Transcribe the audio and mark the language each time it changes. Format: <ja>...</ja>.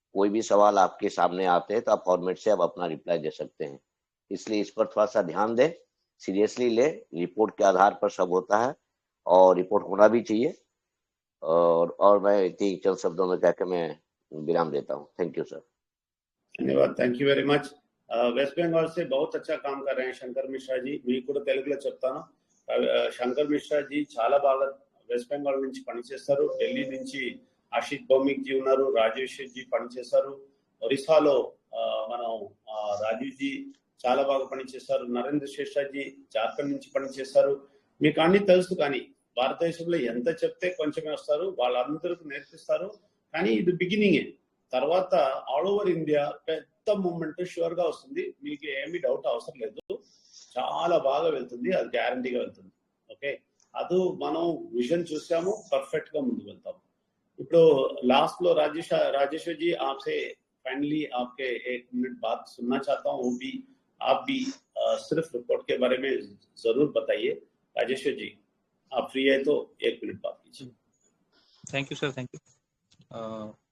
<hi>कोई भी सवाल आपके सामने आते हैं तो आप फॉर्मेट से आप अपना रिप्लाई दे सकते हैं, इसलिए इस पर थोड़ा सा ध्यान दें, सीरियसली ले। रिपोर्ट के आधार पर सब होता है और रिपोर्ट होना भी चाहिए। और मैं इतनी चंद शब्दों में कहकर मैं विराम देता हूँ।</hi> <en>Thank you sir.</en> <hi>धन्यवाद,</hi> <en>Thank you very much.</en> <hi>Waste Bengal से बहुत अच्छा काम कर रहे हैं शंकर मिश्रा जी।</hi> <te>మీకు కూడా తెలుగులో చెప్తాను, శంకర్ మిశ్రా జీ చాలా బాగా వెస్ట్ బెంగాల్ నుంచి పనిచేస్తారు. ఢిల్లీ నుంచి ఆశిష్ భౌమిక్ జీ ఉన్నారు, రాజేష్ జీ పనిచేస్తారు. ఒరిస్సాలో మనం రాజీవ్ జీ చాలా బాగా పనిచేస్తారు. నరేంద్ర శేషా జీ జార్ఖండ్ నుంచి పనిచేస్తారు. మీకు అన్ని తెలుసు, కానీ భారతదేశంలో ఎంత చెప్తే కొంచెమే వస్తారు, వాళ్ళందరికీ నేర్పిస్తారు. కానీ ఇది బిగినింగే, తర్వాత ఆల్ ఓవర్ ఇండియా పెద్ద మూవ్మెంట్ షూర్ గా వస్తుంది. మీకు ఏమీ డౌట్ అవసరం లేదు, చాలా బాగా వెళ్తుంది, అది గ్యారంటీగా వెళ్తుంది. ఓకే, అది మనం విజన్ చూసాము, పర్ఫెక్ట్ గా ముందుకు వెళ్తాము. ఇప్పుడు</te> <hi>लास्ट లో राजेश्वर जी आपसे फाइनली आपके 1 मिनट बात सुनना चाहता हूँ, वो भी आप भी सिर्फ रिपोर्ट के बारे में जरूर बताइए। राजेश्वर जी आप फ्री है तो 1 मिनट बात कीजिए।</hi> <en>Thank you sir, thank you.</en>